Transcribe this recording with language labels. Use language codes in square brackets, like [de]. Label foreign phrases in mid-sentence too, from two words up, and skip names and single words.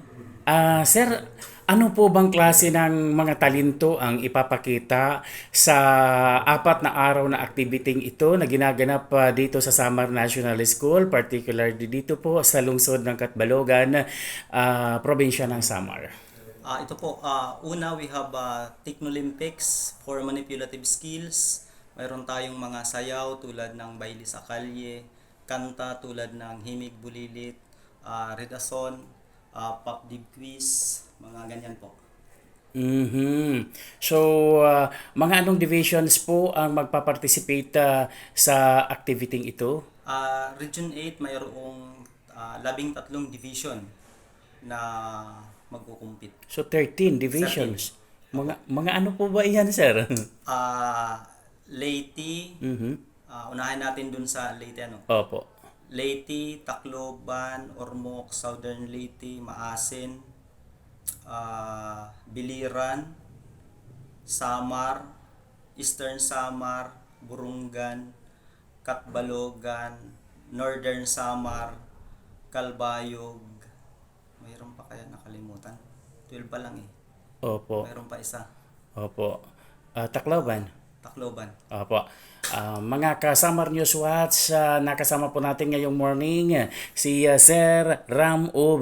[tl] Sir, ano po bang klase ng mga talento ang ipapakita sa apat na araw na activity ito na ginaganap dito sa Samar National School, particularly dito po sa lungsod ng Katbalogan, probinsya ng Samar? Ito po, una [en] we have Technolympics for manipulative skills. [tl] Mayroon tayong mga sayaw tulad ng Baili sa Kalye, kanta tulad ng Himig Bulilit, Redason, Pop Dib Quiz, mga ganyan po. Mhm. So, mga anong divisions po ang magpa-participate sa activity ito? Region 8 mayroong 13 division na magkukumpit. So, 13 13. divisions. Opo. Mga ano po ba iyan, sir? Leyte, Mhm. unahin natin dun sa Leyte ano. Opo. Leyte, Tacloban, Ormoc, Southern Leyte, Maasin, Biliran, Samar, Eastern Samar, Burungan, Katbalogan, Northern Samar, Calbayog. Mayroon pa kaya nakalimutan? 12 pa lang eh. Opo. Mayroon pa isa. Opo. Tacloban. Tacloban. Opo. Mga kasamar News Watch, nakasama po natin ngayong morning si Sir Ram O.